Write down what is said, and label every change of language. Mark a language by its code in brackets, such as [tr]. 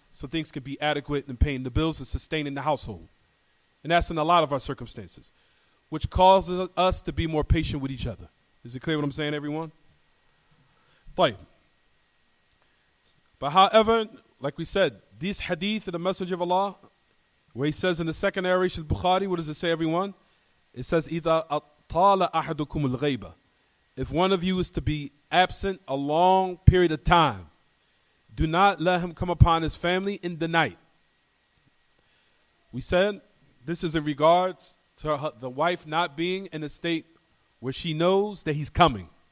[en] So things can be adequate in paying the bills and sustaining the household. And that's in a lot of our circumstances, which causes us to be more patient with each other. Is it clear what I'm saying, everyone? But however, like we said, this hadith of the Messenger of Allah, where he says in the second narration of Bukhari, what does it say, everyone? It says, [ar] إِذَا أَطَّالَ أَحَدُكُمُ الْغَيْبَةِ. [en] If one of you is to be absent a long period of time, do not let him come upon his family in the night. We said this is in regards to the wife not being in a state where she knows that he's coming.